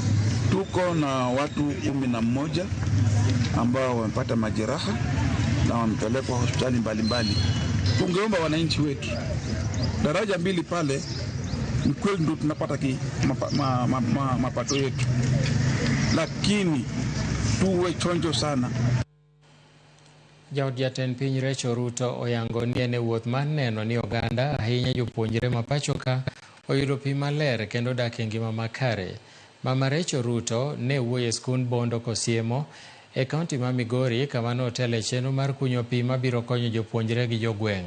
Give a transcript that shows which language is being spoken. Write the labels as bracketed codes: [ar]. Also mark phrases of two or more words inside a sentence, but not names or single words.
[sw] Tuko na watu 11 ambao wamepata majeraha na wamepelekwa hospitali mbalimbali. Tungeomba wananchi wetu, daraja 2 pale ni kweli ndio tunapata mapato yetu, lakini tuwe chonjo sana. [luo] Jaod jatend piny Rachel Ruto oyango ni ene wuoth mar neno ni oganda ahinya jopuonjre ma pachoka oyudo pi maler kendo dak e ngima makare. Mama Rachel Ruto ne wuoyo e skund Bondo Kosiemo e kaunti ma Migori kama notele chenro mar kunyo pi mabiro konyo jopuonjre gi jogweng'.